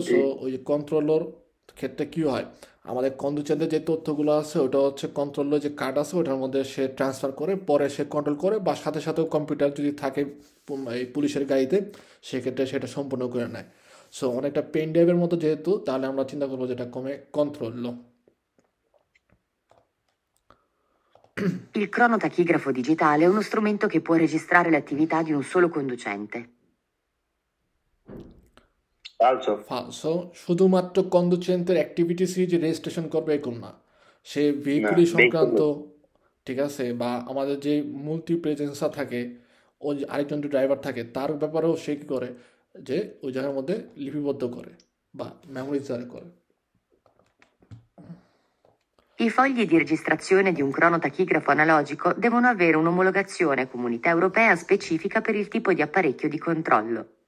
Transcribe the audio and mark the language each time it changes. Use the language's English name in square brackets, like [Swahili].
[Bangla] So ওই যে controller ক্ষেত্রে কি হয় আমাদের কন্ডুচেন্টের যে তথ্যগুলো আছে ওটা হচ্ছে কন্ট্রোলের যে কার্ড আছে ওটার মধ্যে সে ট্রান্সফার করে, পরে সে কন্ট্রোল করে বা সাথে সাথেও কম্পিউটার যদি থাকে এই পুলিশের গাড়িতে সেক্ষেত্রে সেটা সম্পূর্ণ করে নেয়। সো অনেকটা পেন ড্রাইভের মতো যেহেতু, তাহলে আমরা চিন্তা করবো যেটা কমে control. [Italian] Il cronotachigrafo digitale è uno strumento che può registrare le attività di un solo conducente. [Bangla] ফালসো, শুধুমাত্র কন্ডুচেন্টের অ্যাক্টিভিটিস যে রেজিস্ট্রেশন করবে এরকম না, সে ভেহিকুলি সংক্রান্ত, ঠিক আছে, বা আমাদের যে মাল্টি প্রেজেন্সা থাকে ওই আরেকজন যে ড্রাইভার থাকে তার ব্যাপারেও সে কী করে যে ওই জায়গার মধ্যে লিপিবদ্ধ করে বা মেমোরিজার করে। [Italian] I fogli di registrazione di un cronotachigrafo analogico devono avere un'omologazione comunità europea specifica per il tipo di apparecchio di controllo.